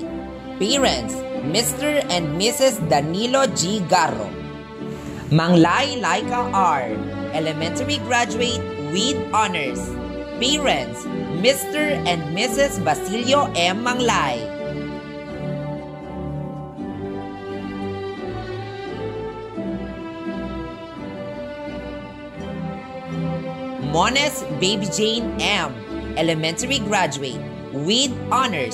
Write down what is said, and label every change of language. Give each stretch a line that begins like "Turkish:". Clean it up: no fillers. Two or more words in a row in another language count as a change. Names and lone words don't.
English: Parents, Mr. and Mrs. Danilo G. Garro. Manglay Laika R., elementary graduate with honors. Parents, Mr. and Mrs. Basilio M. Manglay. Mones Baby Jane M., elementary graduate with honors.